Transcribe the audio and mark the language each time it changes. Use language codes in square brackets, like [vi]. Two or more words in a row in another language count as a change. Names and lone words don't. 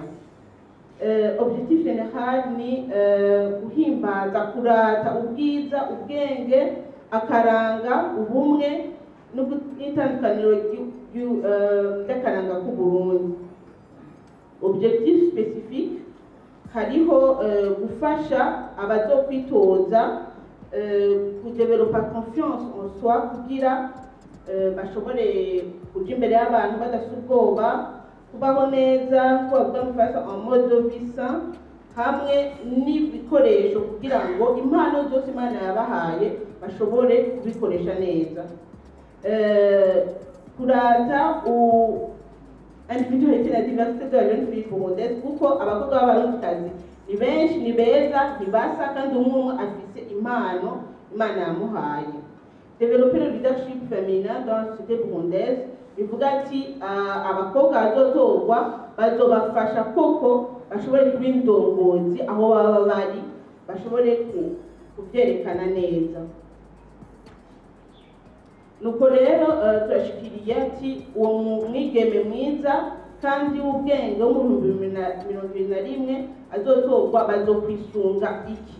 [fr] Objectif general [rn] ni guhimbaza, kurata ubwiza, ubwenge, akaranga, ubumwe n'itandukaniro ry'akaranga k'Uburundi. [fr] Objectif spécifique [rn] hariho gufasha abazokwitoza kudevelopa [fr] confiance en soi [rn] kugira bashobore kuja imbere y'abantu badafite ubwoba, kubaho neza ko bavuga mu Faransa [fr] en mode de vie sain, [rn] hamwe n'ibikoresho kugira ngo impano zose Imana yabahaye bashobore kubikoresha neza. Kurata individualité na [fr] diversité de la jeune fille burundaise [rn] kuko abakobwa b'abarundikazi ni benshi, ni beza, ntibasa kandi umwe afise impano Imana yamuhaye. [fr] Développer le leadership féminin dans la société burundaise [rn] bivuga ati abakobwa bazotorwa bazobafasha koko bashobore kuba indongozi aho baba bari, bashobore kubyerekana neza. Nuko rero turashikiriye ati uwo mwigeme mwiza kandi w'ubwenge wo mu 2021 azotorwa bazokwisunga iki?